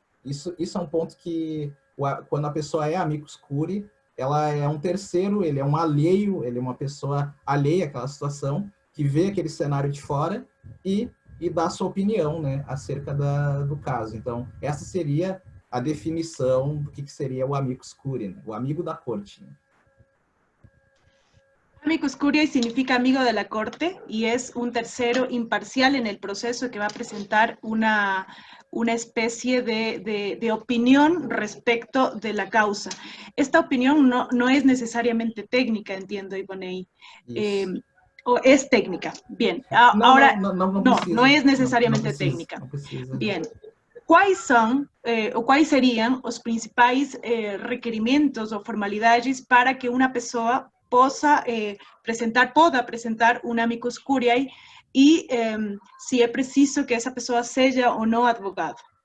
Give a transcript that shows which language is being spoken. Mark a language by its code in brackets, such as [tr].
[pt] Isso é um ponto que, quando a pessoa é amicus curiae, ela é um terceiro, ele é um alheio, ele é uma pessoa alheia àquela situação, que vê aquele cenário de fora e dar sua opinião, né, acerca do caso. Então, essa seria a definição do que seria o amicus curiae, né? O amigo da corte. Né? [es] Amicus curiae significa amigo de la corte y es un tercero imparcial en el proceso que va a presentar una especie de opinión respecto de la causa. Esta opinión no es necesariamente técnica, entiendo, Iboney. ¿O es técnica? Bien. Ahora, no es necesariamente técnica. No precisa. Bien. [pt] quais são ou quais seriam os principais requerimentos ou formalidades para que uma pessoa possa apresentar um amicus curiae e se é preciso que essa pessoa seja ou não advogado.